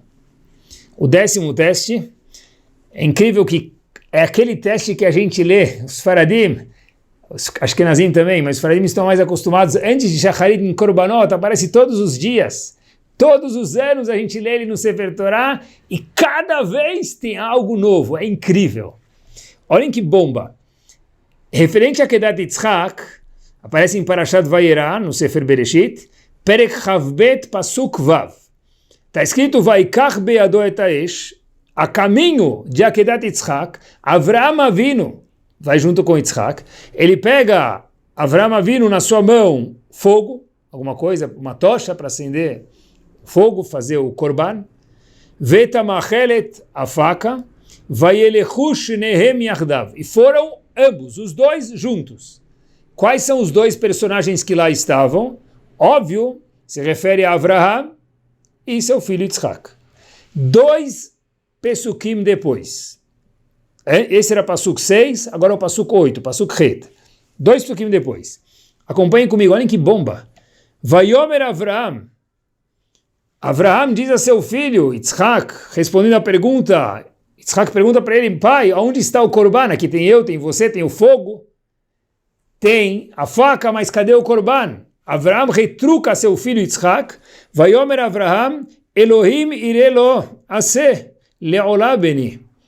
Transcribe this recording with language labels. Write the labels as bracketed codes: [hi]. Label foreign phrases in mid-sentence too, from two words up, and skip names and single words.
[pt] O 10º teste, é incrível que é aquele teste que a gente lê, os Faradim, os Ashkenazim também, mas os Faradim estão mais acostumados, antes de Shacharit em Korbanot, aparece todos os dias. Todos os anos a gente lê ele no [he] ספר תורה [pt] e cada vez tem algo novo, é incrível. Olhem que bomba. Referente a [he] עקדת יצחק, [pt] aparece em [he] פרשת וירא, [pt] no [he] ספר בראשית, פרק כב פסוק ו. [pt] Está escrito, [he] ויקח בידו את האש, [pt] a caminho de [he] עקדת יצחק, אברהם אבינו, [pt] vai junto com Yitzhak, ele pega [he] אברהם אבינו [pt] na sua mão, fogo, alguma coisa, uma tocha para acender fogo, fazer o korban, Vetamachelet, a faca, [he] וילכו שניהם יחדו, [pt] e foram ambos, os dois juntos. Quais são os dois personagens que lá estavam? Óbvio, se refere a Avraham e seu filho Yitzhak. 2 Pesukim depois. Esse era Pasuk 6, agora é o Pasuk 8, [he] פסוק ח. [pt] 2 Pesukim depois. Acompanhem comigo, olhem que bomba. [he] ויאמר אברהם. [pt] Avraham diz a seu filho, Yitzhak, respondendo à pergunta, Yitzhak pergunta para ele, pai, onde está o Korban? Aqui tem eu, tem você, tem o fogo, tem a faca, mas cadê o Korban? Avraham retruca a seu filho Yitzhak, [he] ויאמר אברהם אלהים יראה לו השה לעלה בני.